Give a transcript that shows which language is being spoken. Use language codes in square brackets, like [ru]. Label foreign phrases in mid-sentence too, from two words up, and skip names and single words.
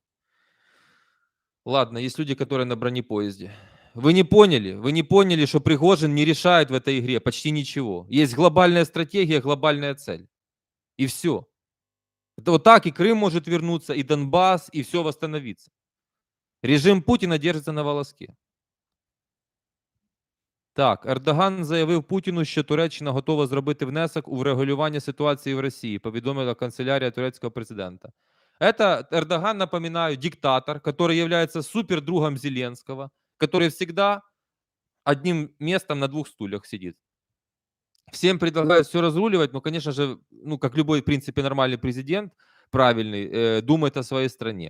[ru] Ладно, есть люди, которые на бронепоезде. Вы не поняли, что Пригожин не решает в этой игре почти ничего. Есть глобальная стратегия, глобальная цель. И все. Это вот так и Крым может вернуться, и Донбасс, и все восстановиться. [uk] Режим Путіна держиться на волоске. Так, Ердоган заявив Путіну, що Туреччина готова зробити внесок у врегулювання ситуації в Росії, повідомила канцелярія турецького президента. [ru] Это Эрдоган, напоминаю, диктатор, который является супердругом Зеленского, который всегда одним местом на двух стульях сидит. Всем предлагают все разруливать, но, конечно же, ну, как любой, в принципе, нормальный президент, правильный, думает о своей стране.